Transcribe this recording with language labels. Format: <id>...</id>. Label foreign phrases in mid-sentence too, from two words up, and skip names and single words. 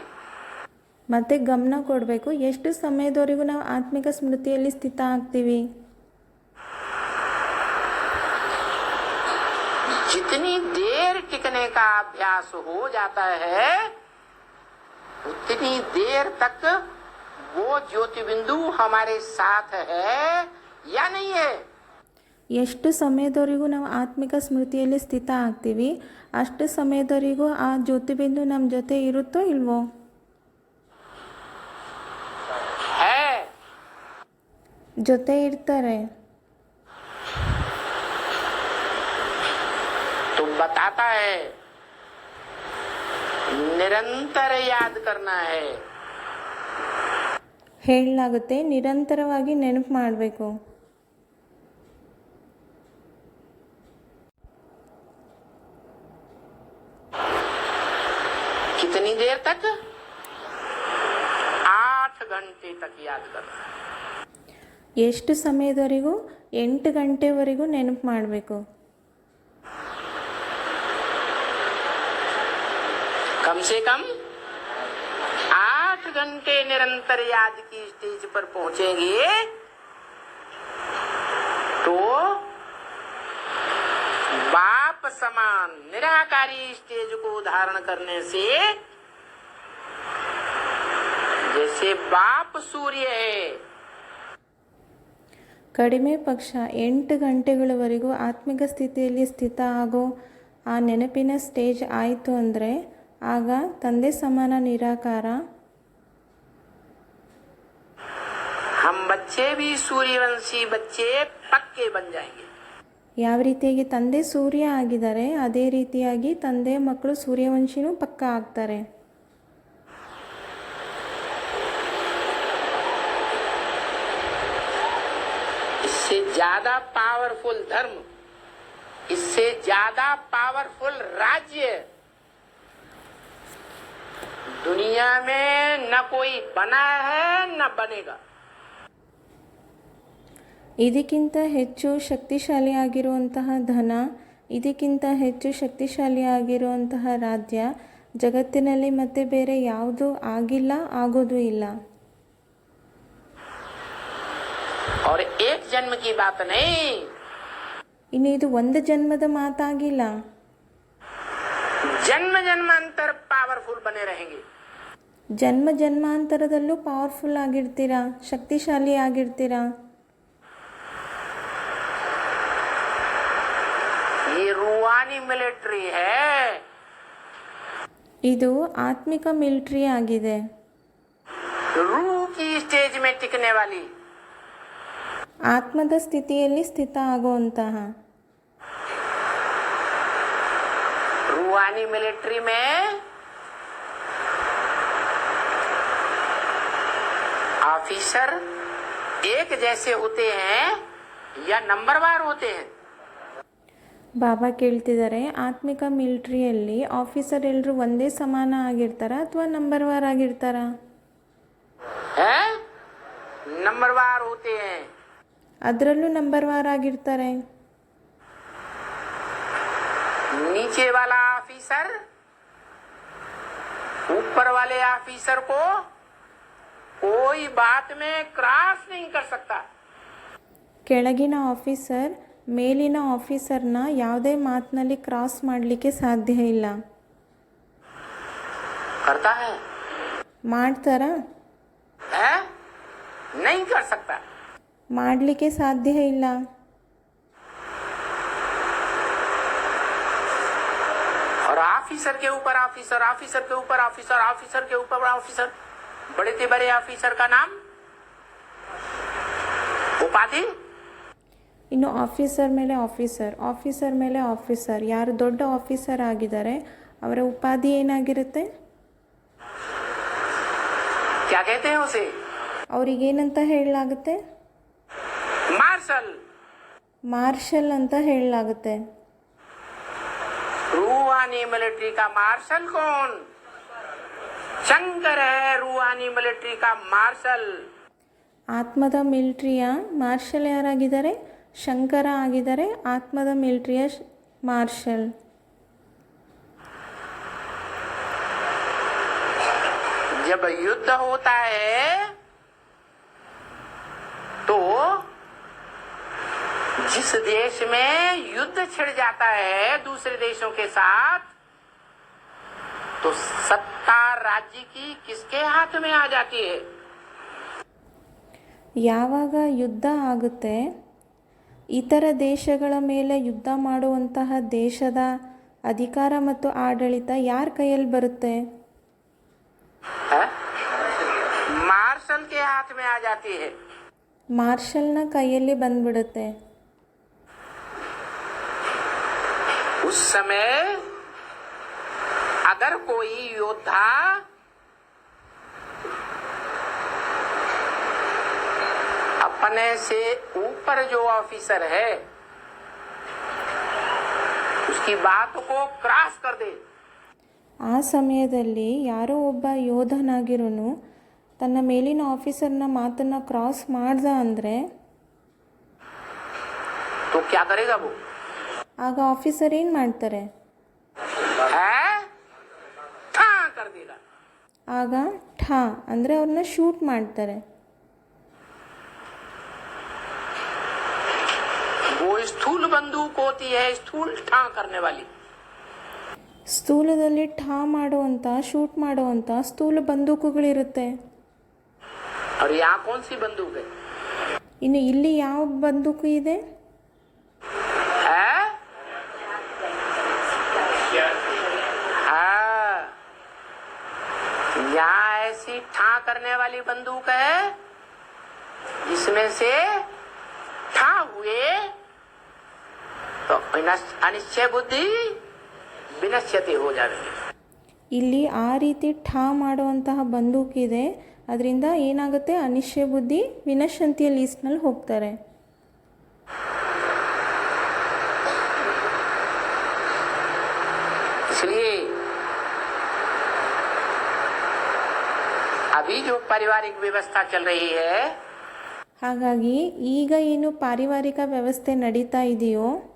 <kn>ಮತ್ತೆ ಗಮನ ಕೊಡಬೇಕು ಎಷ್ಟು ಸಮಯದವರೆಗೂ ನಾವು ಆತ್ಮಿಕ ಸ್ಮೃತಿಯಲ್ಲಿ ಸ್ಥಿತ ಆಗ್ತೀವಿ.</kn> <hi>जितनी देर टिकने का अभ्यास हो जाता है, उतनी देर तक वो ज्योति बिंदु हमारे साथ है या नहीं है.</hi> <kn>ಎಷ್ಟು ಸಮಯದವರೆಗೂ ನಾವು ಆತ್ಮಿಕ ಸ್ಮೃತಿಯಲ್ಲಿ ಸ್ಥಿತ ಆಗ್ತೀವಿ ಅಷ್ಟು ಸಮಯದವರೆಗೂ ಆ ಜ್ಯೋತಿಬಿಂದು ನಮ್ಮ ಜೊತೆ ಇರುತ್ತೋ ಇಲ್ವೋ?</kn> <hi>है.</hi> <kn>ಜೊತೆ ಇರ್ತಾರೆ.</kn> <hi>तो बताता है निरंतर याद करना है.</hi> <kn>ಹೇಳಲಾಗುತ್ತೆ ನಿರಂತರವಾಗಿ ನೆನಪು ಮಾಡಬೇಕು.</kn> <hi>कितनी देर तक? 8 घंटे तक याद करना है.</hi> <kn>ಎಷ್ಟು ಸಮಯದವರೆಗೂ? 8 ಗಂಟೆವರೆಗೂ ನೆನಪು ಮಾಡಬೇಕು.</kn> <hi>कम से कम 8 घंटे निरंतर याद की स्टेज पर पहुंचेंगे तो बाप समान निराकारी स्टेज को धारण करने से जैसे बाप सूर्य है.</hi> <kn>ಕಡಿಮೆ ಪಕ್ಷ 8 ಗಂಟೆಗಳವರೆಗೂ ಆತ್ಮಿಕ ಸ್ಥಿತಿಯಲ್ಲಿ ಸ್ಥಿತ ಆಗೋ ಆ ನೆನಪಿನ ಸ್ಟೇಜ್ ಆಯಿತು ಅಂದರೆ ಆಗ ತಂದೆ ಸಮಾನ ನಿರಾಕಾರ.</kn> <hi>हम बच्चे भी सूर्यवंशी बच्चे पक्के बन जाएंगे.</hi> <kn>ಯಾವ ರೀತಿಯಾಗಿ ತಂದೆ ಸೂರ್ಯ ಆಗಿದ್ದಾರೆ ಅದೇ ರೀತಿಯಾಗಿ ತಂದೆ ಮಕ್ಕಳು ಸೂರ್ಯವಂಶಿನೂ ಪಕ್ಕ ಆಗ್ತಾರೆ.</kn> <hi>इससे ज्यादा पावरफुल धर्म, इससे ज्यादा पावरफुल राज्य दुनिया में न कोई बना है न बनेगा.</hi> <kn>ಇದಕ್ಕಿಂತ ಹೆಚ್ಚು ಶಕ್ತಿಶಾಲಿಯಾಗಿರುವಂತಹ ಧನ, ಇದಕ್ಕಿಂತ ಹೆಚ್ಚು ಶಕ್ತಿಶಾಲಿಯಾಗಿರುವಂತಹ ರಾಜ್ಯ ಜಗತ್ತಿನಲ್ಲಿ ಮತ್ತೆ ಬೇರೆ ಯಾವುದೂ ಆಗಿಲ್ಲ, ಆಗೋದು ಇಲ್ಲ.</kn> <hi>और एक जन्म की बात नहीं,</hi> <kn>ಇನ್ನು ಇದು ಒಂದು ಜನ್ಮದ ಮಾತಾಗಿಲ್ಲ,</kn> <hi>जन्म जन्मांतर पावरफुल बने रहेंगे.</hi> <kn>ಜನ್ಮ ಜನ್ಮಾಂತರದಲ್ಲೂ ಪವರ್ಫುಲ್ ಆಗಿರ್ತೀರಾ, ಶಕ್ತಿಶಾಲಿ ಆಗಿರ್ತೀರಾ.</kn> <hi>ये रूहानी मिलिट्री है.</hi> <kn>ಇದು ಆತ್ಮಿಕ ಮಿಲಿಟರಿ ಆಗಿದೆ.</kn> <hi>रूह की स्टेज में टिकने वाली,</hi> <kn>ಆತ್ಮದ ಸ್ಥಿತಿಯಲ್ಲಿ ಸ್ಥಿತ ಆಗುವಂತಹ.</kn> <hi>रूहानी मिलिट्री में ऑफिसर एक जैसे होते हैं या नंबरवार होते हैं.</hi> <kn>ಬಾಬಾ ಕೇಳ್ತಿದ್ದಾರೆ, ಆತ್ಮಿಕ ಮಿಲಿಟ್ರಿಯಲ್ಲಿ ಆಫೀಸರ್ ಎಲ್ಲರೂ ಒಂದೇ ಸಮಾನ ಆಗಿರ್ತಾರ ಅಥವಾ ನಂಬರ್ ವಾರ್ ಆಗಿರ್ತಾರ?</kn> <hi>नंबरवार होते हैं.</hi> <kn>ಅದರಲ್ಲೂ ನಂಬರ್ ವಾರ್ ಆಗಿರ್ತಾರೆ.</kn> <hi>नीचे वाला ऑफिसर ऊपर वाले ऑफिसर को कोई बात में क्रॉस नहीं कर सकता.</hi> <kn>ಕೆಳಗಿನ ಆಫೀಸರ್ ಮೇಲಿನ ಆಫೀಸರ್ನ ಯಾವುದೇ ಮಾತಿನಲ್ಲಿ ಕ್ರಾಸ್ ಮಾಡಲಿಕ್ಕೆ ಸಾಧ್ಯ ಇಲ್ಲ.</kn> <hi>करता है?</hi> <kn>ಮಾಡ್ತಾರಾ?</kn> <hi>नहीं कर सकता.</hi> <kn>ಮಾಡಲಿಕ್ಕೆ ಸಾಧ್ಯ ಇಲ್ಲ.</kn> <hi>और ऑफिसर के ऊपर ऑफिसर, ऑफिसर के ऊपर ऑफिसर, ऑफिसर के ऊपर ऑफिसर, बड़े से बड़े ऑफिसर का नाम, उपाधि.</hi> <kn>ಇನ್ನು ಆಫೀಸರ್ ಮೇಲೆ ಆಫೀಸರ್, ಆಫೀಸರ್ ಮೇಲೆ ಆಫೀಸರ್, ಯಾರು ದೊಡ್ಡ ಆಫೀಸರ್ ಆಗಿದ್ದಾರೆ ಅವರ ಉಪಾಧಿ ಏನಾಗಿರುತ್ತೆ?</kn> <hi>क्या कहते हैं उसे?</hi> <kn>ಅವರಿಗೇನಂತ ಹೇಳಲಾಗುತ್ತೆ?</kn> <hi>मार्शल.</hi> <kn>ಮಾರ್ಷಲ್ ಅಂತ ಹೇಳಲಾಗುತ್ತೆ.</kn> <hi>रूहानी मिलिट्री का मार्शल कौन? शंकर है रूहानी मिलिट्री का मार्शल.</hi> <kn>ಆತ್ಮದ ಮಿಲಿಟ್ರಿಯ ಮಾರ್ಷಲ್ ಯಾರಾಗಿದ್ದಾರೆ? ಶಂಕರ ಆಗಿದ್ದಾರೆ, ಆತ್ಮದ ಮಿಲಿಟ್ರಿಯ ಮಾರ್ಷಲ್.</kn> <hi>जब युद्ध होता है तो जिस देश में युद्ध छिड़ जाता है दूसरे देशों के साथ, तो सत्ता राज्य की किसके हाथ में आ जाती है?</hi> <kn>ಯಾವಾಗ ಯುದ್ಧ ಆಗುತ್ತೆ, ಇತರ ದೇಶಗಳ ಮೇಲೆ ಯುದ್ಧ ಮಾಡುವಂತಹ ದೇಶದ ಅಧಿಕಾರ ಮತ್ತು ಆಡಳಿತ ಯಾರ ಕೈಯಲ್ಲಿ ಬರುತ್ತೆ?</kn> <hi>मार्शल के हाथ में आ जाती है.</hi> <kn>ಮಾರ್ಷಲ್ನ ಕೈಯಲ್ಲಿ ಬಂದ್ಬಿಡುತ್ತೆ.</kn> <hi>उस समय अगर कोई योद्धा अपने से ऊपर जो ऑफिसर है उसकी बात को क्रॉस कर दे,</hi> <kn>ಆ ಸಮಯದಲ್ಲಿ ಯಾರೋ ಒಬ್ಬ ಯೋಧನಾಗಿರೋನು ತನ್ನ ಮೇಲಿನ ಆಫೀಸರ್ನ ಮಾತನ್ನು ಕ್ರಾಸ್ ಮಾಡ್ದ ಅಂದರೆ</kn> <hi>तो क्या करेगा वो?</hi> <kn>ಆಗ ಆಫೀಸರ್ ಏನು ಮಾಡ್ತಾರೆ?</kn> <hi>ठा कर देगा.</hi> <kn>ಆಗ ಠಾ ಅಂದರೆ ಅವ್ರನ್ನ ಶೂಟ್ ಮಾಡ್ತಾರೆ.</kn> <hi>वो स्थूल बंदूक होती है, स्थूल ठा करने वाली.</hi> <kn>ಸ್ಥೂಲದಲ್ಲಿ ಠಾ ಮಾಡುವಂಥ, शूट ಮಾಡುವಂಥ ಸ್ಥೂಲ ಬಂದೂಕುಗಳಿರುತ್ತೆ.</kn> <hi>और यहाँ कौन सी बंदूक है?</hi> <kn>ಇನ್ನು ಇಲ್ಲಿ ಯಾವ ಬಂದೂಕು ಇದೆ?</kn> <hi>हाँ, करने वाली बंदूक है, जिसमें से ठा हुए तो अनिश्चय बुद्धि विनश्यति हो जाएगी।</hi> <kn>ಇಲ್ಲಿ ಆ ರೀತಿ ಠಾ ಮಾಡುವಂತಹ ಬಂದೂಕಿದೆ, ಅದರಿಂದ ಏನಾಗುತ್ತೆ, ಅನಿಶ್ಚಯ ಬುದ್ಧಿ ವಿನಶಂತಿಯ ಲೀಸ್ಟ್ನಲ್ಲಿ ಹೋಗ್ತಾರೆ.</kn> <hi>इसलिए अभी जो पारिवारिक व्यवस्था चल रही है,</hi> <kn>ಹಾಗಾಗಿ ಈಗ ಏನು ಪಾರಿವಾರಿಕ ವ್ಯವಸ್ಥೆ ನಡೀತಾ ಇದೆಯೋ</kn>